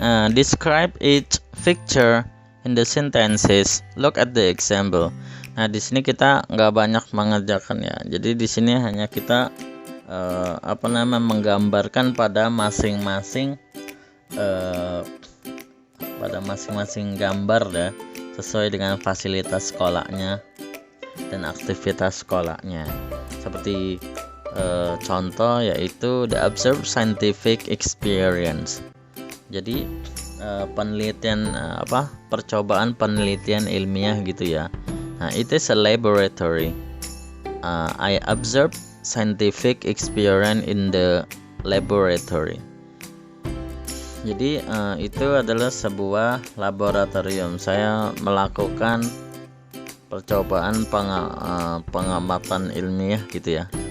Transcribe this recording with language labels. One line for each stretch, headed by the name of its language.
English: Describe each picture in the sentences. Look at the example.
Indonesian: Nah, di sini kita nggak banyak mengerjakan ya. Jadi di sini hanya kita menggambarkan pada masing-masing gambar ya, sesuai dengan fasilitas sekolahnya dan aktivitas sekolahnya. Seperti contoh yaitu
English: the observe scientific experience.
Indonesian: Jadi penelitian percobaan penelitian ilmiah gitu ya.
English: Nah, it is a laboratory. I observe scientific experience in the laboratory.
Indonesian: Jadi itu adalah sebuah laboratorium. Saya melakukan percobaan pengamatan ilmiah gitu ya.